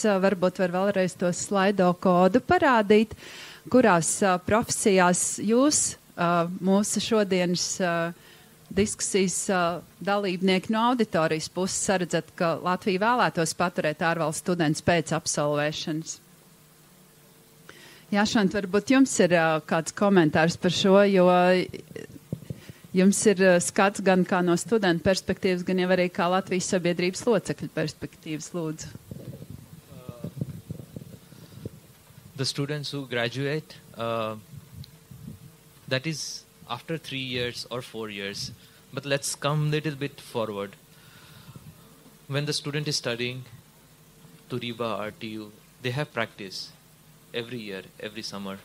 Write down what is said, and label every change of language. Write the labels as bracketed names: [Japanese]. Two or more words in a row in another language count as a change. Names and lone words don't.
[Latvian] Varbūt var vēlreiz to slaido kodu parādīt, kurās profesijās jūs mūsu šodienas diskusijas dalībnieki no auditorijas puses saredzat, ka Latvija vēlētos paturēt ārvalstu studentus pēc absolvēšanas. Jāšant, varbūt jums ir kāds komentārs par šo, jo jums ir skats gan kā no studentu perspektīvas, gan jau arī kā Latvijas sabiedrības locekļu perspektīvas, lūdzu. [English] The students who graduate, that is after 3 years or 4 years. But let's come a little bit forward. When the student is studying to RIBA, RTU, they have practice every year, every summer.